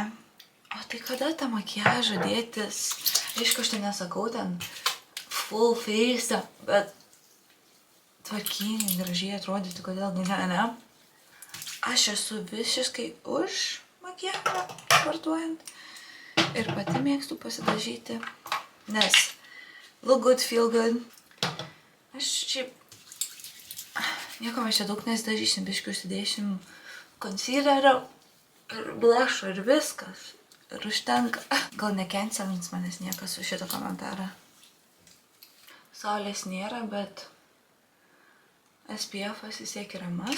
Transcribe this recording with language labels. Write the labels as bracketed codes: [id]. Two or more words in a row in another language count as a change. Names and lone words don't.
[lt] O tai kada tą makiažą dėtis? Aišku, aš tai nesakau ten [en] full face, [lt] bet tvarkingai, gražiai atrodyti, kodėl ne? Aš esu visiškai už makiažą sportuojant. Ir pati mėgstu pasidažyti. [en] Nes look good, feel good. [lt] Aš šiaip nieko mes čia daug nesidažysim, biškiu užsidėšim concealerio ir blush'o ir viskas. Ir užtenka. Gal nekencelins manęs niekas su šitą komentarą. Saulės nėra, bet SPF'as vis tiek yra must.